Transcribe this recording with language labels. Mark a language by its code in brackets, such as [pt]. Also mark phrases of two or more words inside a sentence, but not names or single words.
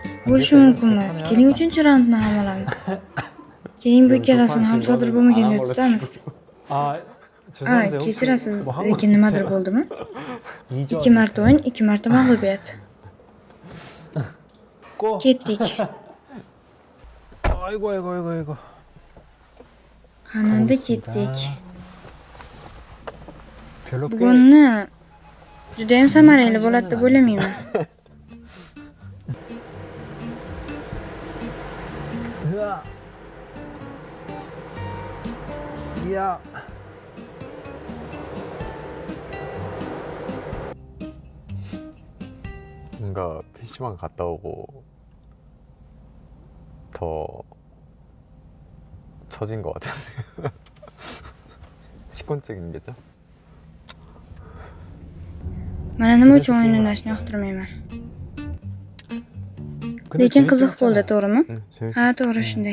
[uz] bo'lishi mumkin emas. Keling 3-raundni ham olamiz. Keyin bu ikkalasini ham sodir bo'lmagan deb tutamiz. [ko] 아, 죄송한데 혹시 [uz] Kechirasiz, [ko] 뭐 한번 [uz] lekin nimadir bo'ldimi? 2 marta o'yin, 2 marta mag'lubiyat. [ko] 고. [uz] Ketdik. [ko] 아이고 아이고 아이고 아이고. [uz] Qanday ketdik? [ko] 별로 꽤 [uz] Bugunni juda ham samarali bo'ladi deb o'ylamayman. 으아. [ko] 야. 뭔가 PC방 갔다 오고 더 처진 것 같은데. 식곤증인겠죠? [uz] Mana nima uchun o'yin o'ynashni yoqtirmayman. Lekin qiziq bo'ldi, to'g'rimi? [ko] 응, 재밌어. [uz] Ha, to'g'ri shunday.